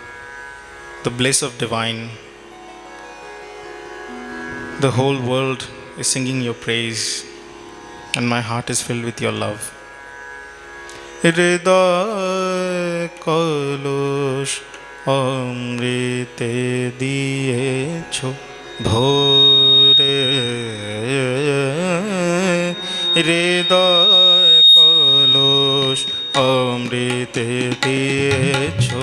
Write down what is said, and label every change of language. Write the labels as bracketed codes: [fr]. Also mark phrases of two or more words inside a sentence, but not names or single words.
[en] the bliss of divine. The whole world is singing your praise and my heart is filled with your love. [bn] হৃদয় কলস অমৃত দিয়েছ ভরে হৃদয় কলস অমৃত দিয়েছ।